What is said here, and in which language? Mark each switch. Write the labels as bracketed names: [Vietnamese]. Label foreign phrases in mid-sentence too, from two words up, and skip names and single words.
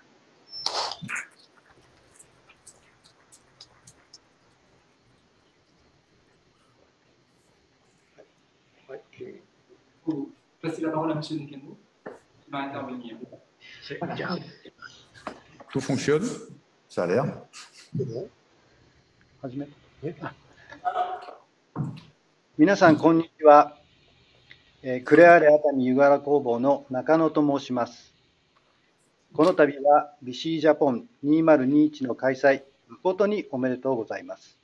[French] Passer la parole à M. Nekendo, qui va intervenir. Tout fonctionne, ça a l'air. [Japanese] 皆さん、こんにちは. クレアレ熱海湯柄工房の中野と申します。この度はビシージャポン2021の開催、誠におめでとうございます。